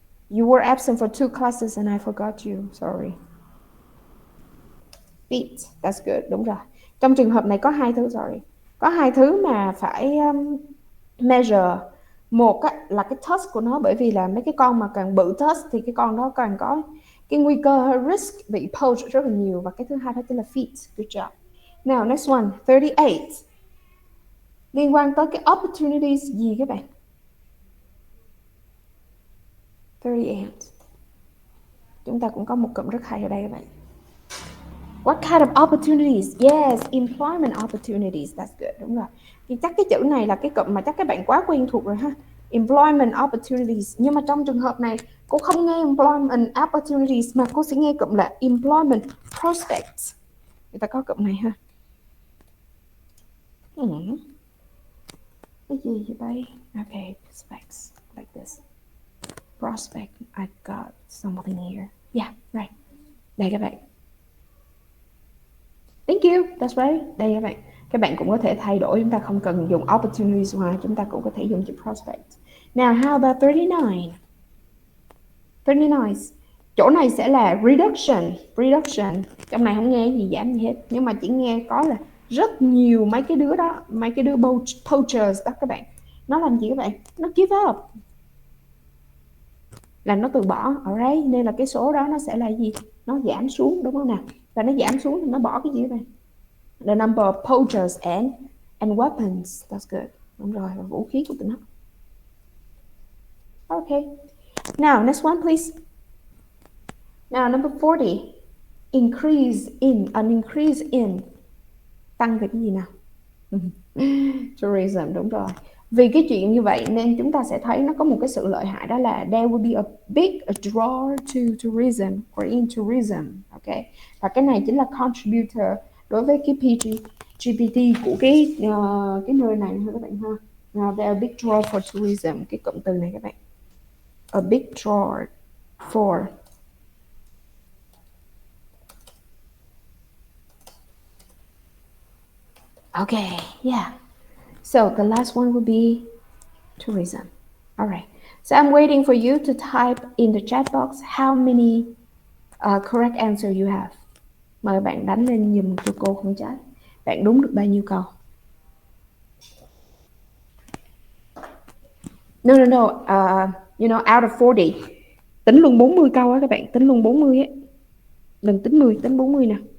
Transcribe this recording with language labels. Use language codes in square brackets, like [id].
[en] You were absent for 2 classes and I forgot you. Sorry. Feet. That's good. [vi] Đúng rồi. Trong trường hợp này có 2 thứ, [en] sorry. [vi] Có 2 thứ mà phải measure. Một là cái tusk của nó, bởi vì là mấy cái con mà càng bự tusk thì cái con đó càng có cái nguy cơ risk bị poach rất là nhiều. Và cái thứ hai đó chính là feet. [en] Good job. Now next one, 38. [vi] Liên quan tới cái opportunities gì các bạn? 38. Chúng ta cũng có một cụm rất hay ở đây các bạn. [en] What kind of opportunities? Yes, employment opportunities. That's good. [vi] Đúng rồi. Thì chắc cái chữ này là cái cụm mà chắc các bạn quá quen thuộc rồi ha. [en] Employment opportunities. [vi] Nhưng mà trong trường hợp này, cô không nghe employment opportunities mà cô sẽ nghe cụm là employment prospects. Người ta có cụm này ha. Cái gì vậy đây? [en] Okay, prospects like this. Prospect. I got something here. Yeah, right. [vi] Đây các bạn. [en] Thank you. That's right. [vi] Đây các bạn. Các bạn cũng có thể thay đổi, chúng ta không cần dùng opportunities hoài, chúng ta cũng có thể dùng chữ prospect. [en] Now, how about 39? 39. [vi] Chỗ này sẽ là reduction. Reduction. Trong này không nghe gì giảm gì hết, nhưng mà chỉ nghe có là rất nhiều mấy cái đứa đó, mấy cái đứa poachers đó các bạn. Nó làm gì các bạn? Nó give up. Là nó từ bỏ. Alright, nên là cái số đó nó sẽ là gì? Nó giảm xuống, đúng không nào? Và nó giảm xuống thì nó bỏ cái gì các bạn? [en] The number of poachers and weapons. That's good. [vi] Đúng rồi, và vũ khí của tụi nó. [en] Okay. Now, next one, please. Now, number 40. Increase in. An increase in. [vi] Tăng về cái gì nào? Tourism, đúng rồi. Vì cái chuyện như vậy nên chúng ta sẽ thấy nó có một cái sự lợi hại, đó là [en] there will be a big draw to tourism or in tourism. [vi] Okay. Và cái này chính là contributor đối với cái GPT của cái nơi này ha các bạn ha. [en] Now, there are big draw for tourism. [vi] Cái cụm từ này các bạn. [en] A big draw for okay, yeah. So the last one will be tourism. All right. So I'm waiting for you to type in the chat box how many correct answer you have. [vi] Mời bạn đánh lên giùm cho cô không trái. Bạn đúng được bao nhiêu câu? [en] No. You know, out of 40. [vi] Tính luôn 40 câu á các bạn. Tính luôn 40 á. Đừng tính 10, tính 40 nè.